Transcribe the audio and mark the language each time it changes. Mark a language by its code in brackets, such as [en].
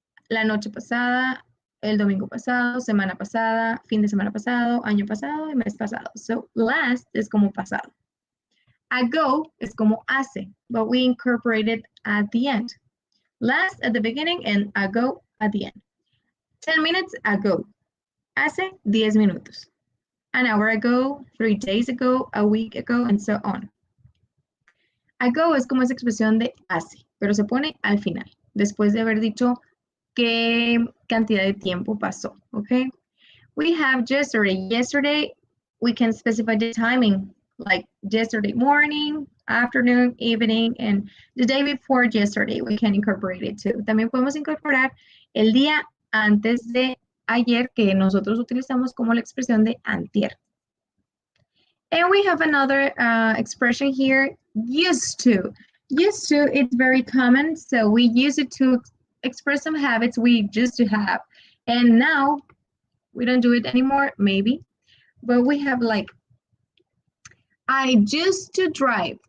[es] La noche pasada, el domingo pasado, semana pasada, fin de semana pasado, año pasado y mes pasado. [en] So last [es] es como pasado. [en] Ago [es] es como hace, [en] but we incorporate it at the end. Last at the beginning and ago at the end. 10 minutes ago. [es] Hace 10 minutos. [en] An hour ago, 3 days ago, a week ago, and so on. [es] Ago es como esa expresión de hace, pero se pone al final, después de haber dicho qué cantidad de tiempo pasó, okay? [en] We have yesterday. Yesterday, we can specify the timing, like yesterday morning, afternoon, evening, and the day before yesterday, we can incorporate it too. [es] También podemos incorporar el día antes de ayer, que nosotros utilizamos como la expresión de antier. [en] And we have another expression here, used to. Used to, it's very common, so we use it to express some habits we used to have. And now, we don't do it anymore, maybe, but we have like, I used to drive.